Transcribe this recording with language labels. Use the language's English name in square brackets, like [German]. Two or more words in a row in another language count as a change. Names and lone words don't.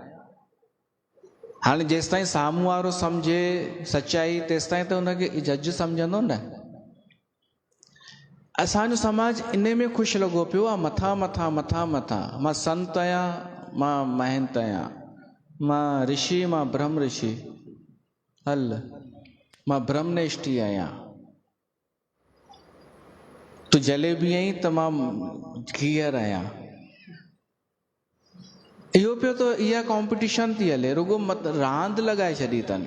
[Sindhi] हाणे जेसि ताईं साम्हूं वारो सम्झे सच्चाई, तेसि ताईं त हुनखे जज सम्झंदो न। असांजो समाज इन में ख़ुशि लॻो पियो आहे, मथां मथां मथां मथां, मां संत आहियां, मां महंत आहियां, मां ऋषि, मां ब्रह्म ऋषि, हल मां ब्रह्मनिष्ठी आहियां। तूं जलेबी आहीं त मां घीअर आहियां। इहो पियो तो, इहा कॉम्पिटिशन थी हले, रुगो रांदि लॻाए छॾी अथनि।